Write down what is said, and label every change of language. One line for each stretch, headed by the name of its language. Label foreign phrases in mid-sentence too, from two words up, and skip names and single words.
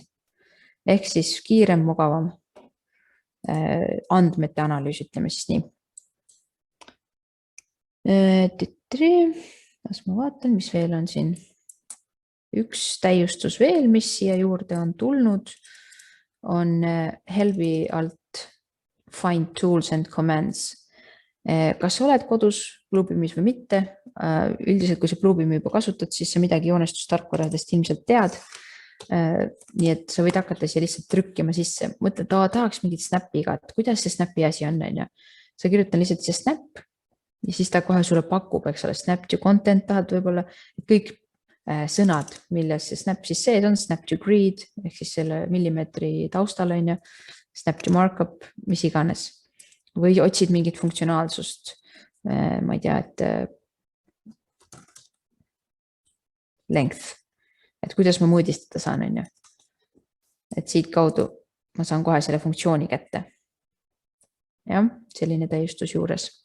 Estonian: Ehk siis kiirem, mugavam andmete analüüs, ütleme siis nii. Las ma vaatan, mis veel on siin. Üks täiustus veel, mis siia juurde on tulnud, on helpi alt
English: find tools and commands.
Estonian: Kas oled kodus Bluebeamis või mitte? Üldiselt, kui sa Bluebeami juba kasutad, siis sa midagi joonestustarkvaradest ilmselt tead. Nii et sa võid hakata siia lihtsalt trükkima sisse. Mõtled, tahaks mingit snappiga, et kuidas see snappi asi on? Sa kirjutan lihtsalt see snap ja siis ta kohe sulle pakub, eks ole,
English: snap to content
Estonian: tahad võib-olla, kõik sõnad, milles see snap siis sees on,
English: snap to grid,
Estonian: ehk siis selle millimeetri taustal on ja
English: snap to markup,
Estonian: mis iganes. Või otsid mingit funktsionaalsust, ma ei tea, et length, et kuidas ma mõõdistada saan, on ju. Et siit kaudu ma saan kohe selle funktsiooni kätte. Jah, selline täiustus juures.